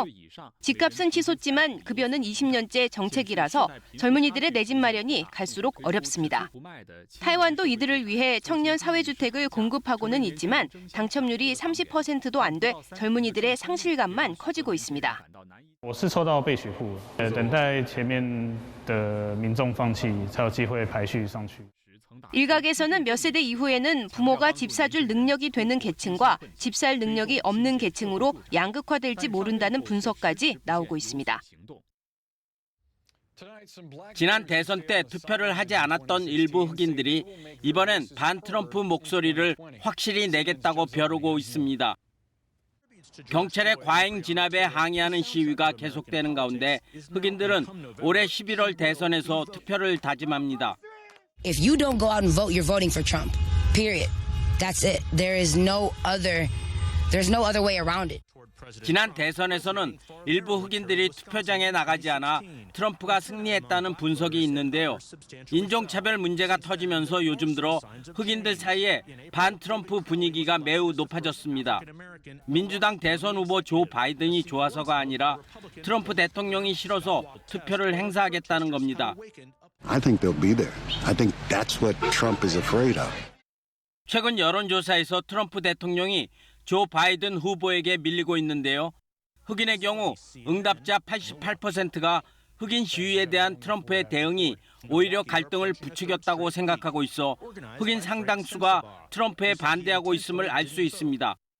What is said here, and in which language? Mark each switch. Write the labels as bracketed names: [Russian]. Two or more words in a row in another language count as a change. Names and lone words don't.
[Korean] 집값은 치솟지만 급여는 20년째 정책이라서 젊은이들의 내 집 마련이 갈수록 어렵습니다. 타이완도 이들을 위해 청년 사회주택을 공급하고는 있지만 당첨률이 30%도 안 돼 젊은이들의 상실감만 커지고 있습니다. [Chinese] 我是抽到被许户，等待前面的民众放弃，才有机会排序上去。 [Korean] 일각에서는 몇 세대 이후에는 부모가 집 사줄 능력이 되는 계층과 집 살 능력이 없는 계층으로 양극화될지 모른다는 분석까지 나오고 있습니다. 지난 대선 때 투표를 하지 않았던 일부 흑인들이 이번엔 반트럼프 목소리를 확실히 내겠다고 벼르고 있습니다. 경찰의 과잉 진압에 항의하는 시위가 계속되는 가운데 흑인들은 올해 11월 대선에서 투표를 다짐합니다. [English] If you don't go out and vote, you're voting for Trump. Period. That's it. There's no other way around it. [Korean] 지난 대선에서는 일부 흑인들이 투표장에 나가지 않아 트럼프가 승리했다는 분석이 있는데요. 인종차별 문제가 터지면서 요즘 들어 흑인들 사이에 반트럼프 분위기가 매우 높아졌습니다. 민주당 대선 후보 조 바이든이 좋아서가 아니라 트럼프 대통령이 싫어서 투표를 행사하겠다는 겁니다. [English] I think they'll be there. I think that's what Trump is afraid of. [Korean] 최근 여론조사에서 트럼프 대통령이 조 바이든 후보에게 밀리고 있는데요. 흑인의 경우 응답자 88%가 흑인 시위에 대한 트럼프의 대응이 오히려 갈등을 부추겼다고 생각하고 있어 흑인 상당수가 트럼프에 반대하고 있음을 알 수 있습니다.